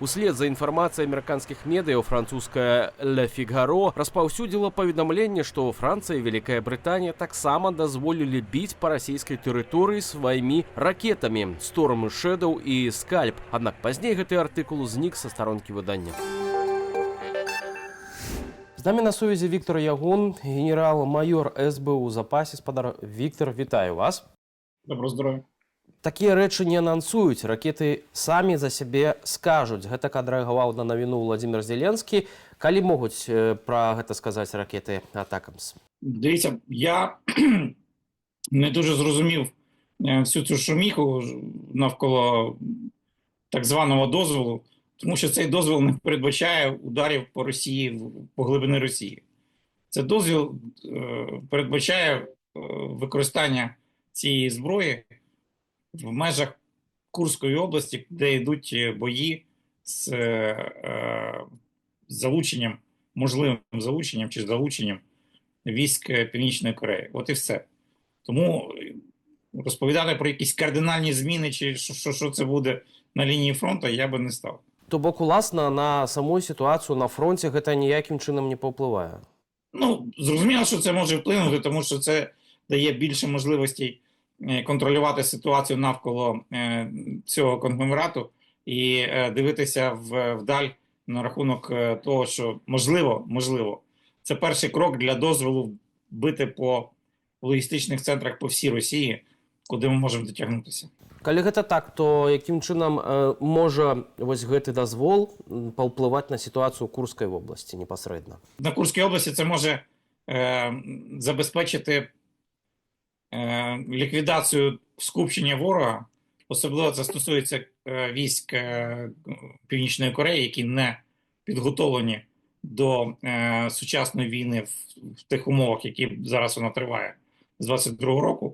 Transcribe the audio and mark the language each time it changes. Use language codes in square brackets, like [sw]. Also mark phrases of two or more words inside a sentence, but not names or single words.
[be] Услед за інфармацыяй амерыканскіх медыяў французская «Le Figaro» распаўсюдзіла паведамленне, што Францыя і Вялікая Брытанія таксама дазволілі біць па расійскай тэрыторыі сваімі ракетамі «Storm Shadow» і «Scalp». Аднак пазней гэты артыкул знік са старонкі выдання. З намі на сувязі Віктор Ягун, генерал-майор СБУ у запасе. Спадар Віктор, вітаю вас. [uk] Доброго здоров'я. [be] Такія рэчы не анансуюць, ракеты самі за сябе скажуць. Гэтак адрэагаваў на навіну Владзімір Зеленскі. Калі могуць пра гэта сказаць ракеты «Атакамс»? [uk] Дивіться, я не дуже зрозумів всю цю шуміху навколо так званого дозволу Тому що цей дозвіл не передбачає ударів по Росії, по глибини Росії. Цей дозвіл передбачає використання цієї зброї в межах Курської області, де йдуть бої з залученням, можливим залученням чи залученням військ Північної Кореї. От і все. Тому розповідати про якісь кардинальні зміни, чи що це буде на лінії фронту, я би не став. [be] То бок, уласна, [uk] на саму ситуацію на фронті гэта ніяким чином не повпливає? Ну, зрозуміло, що це може вплинути, тому що це дає більше можливостей контролювати ситуацію навколо цього конгломерату і дивитися вдаль на рахунок того, що можливо, це перший крок для дозволу бити по логістичних центрах по всій Росії, куди ми можемо дотягнутися. [be] Калі гэта так, то яким чином можа вось гэты дазвол паўплываць на сітуацыю ў Курскай вобласці непасрэдна? [uk] На Курській області це може забезпечити ліквідацію скупчення ворога. Особливо це стосується військ Північної Кореї, які не підготовлені до сучасної війни в тих умовах, які зараз вона триває з 22-го року.